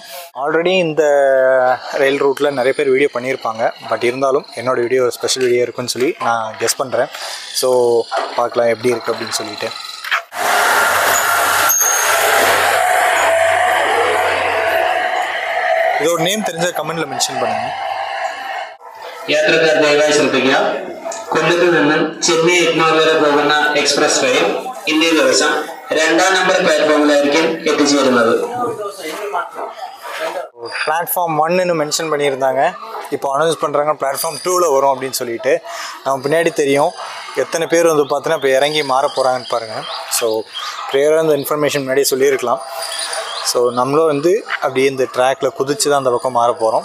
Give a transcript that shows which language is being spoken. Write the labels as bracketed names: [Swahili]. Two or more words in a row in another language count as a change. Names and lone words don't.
[Tamil] ஆல்ரெடி இந்த ரயில் ரூட்டில் நிறைய பேர் வீடியோ பண்ணியிருப்பாங்க. பட் இருந்தாலும் என்னோடய வீடியோ ஒரு ஸ்பெஷல் வீடியோ இருக்குன்னு சொல்லி நான் கெஸ் பண்ணுறேன். ஸோ பார்க்கலாம் எப்படி இருக்குது அப்படின்னு சொல்லிட்டு. இதோட நேம் தெரிஞ்ச கமெண்ட்டில் மென்ஷன் பண்ணுங்கள். [Malayalam] യാത്രക്കാർ ദയവായി ശ്രദ്ധിക്കുക. കൊല്ലത്ത് നിന്നും ചെന്നൈ എഗ്മോർ വരെ പോകുന്ന [English] express train [Malayalam] ഇന്നേ ദിവസം 2ാം നമ്പർ പ്ലാറ്റ്ഫോമിലായിരിക്കും എത്തിച്ചേരുന്നത്. [Tamil] பிளாட்ஃபார்ம் 1ன்னு மென்ஷன் பண்ணியிருந்தாங்க. இப்போ அனௌன்ஸ் பண்ணுறாங்க பிளாட்ஃபார்ம் 2ல் வரும் அப்படின்னு சொல்லிட்டு. நம்ம பின்னாடி தெரியும் எத்தனை பேர் வந்து பார்த்தோன்னா இப்போ இறங்கி மாற போகிறாங்கன்னு பாருங்கள். ஸோ ப்ரேயராக இந்த இன்ஃபர்மேஷன் முன்னாடியே சொல்லியிருக்கலாம். ஸோ நம்மளும் வந்து அப்படியே இந்த ட்ராக்கில் குதிச்சு தான் அந்த பக்கம் மாற போகிறோம்.